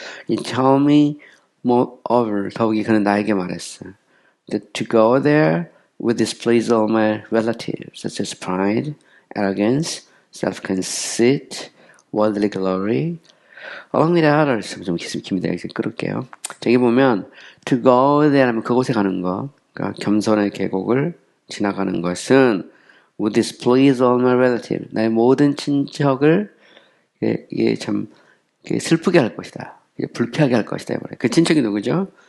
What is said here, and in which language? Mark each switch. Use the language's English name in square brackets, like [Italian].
[English] Tell me moreover, [Korean] 더욱이 그는 나에게 말했어. [English] That to go there would displease all my relatives, such as pride, arrogance, self-conceit, worldly glory, along with others. [Korean] 좀 깁니다. 이제 끌을게요. 저기 보면 [English] to go there [Korean] 하면 그곳에 가는 거, 그러니까 겸손의 계곡을 지나가는 것은 [English] would displease all my relatives. [Korean] 나의 모든 친척을 이게 참 슬프게 할 것이다. 불쾌하게 할 것이다. 그 친척이 누구죠?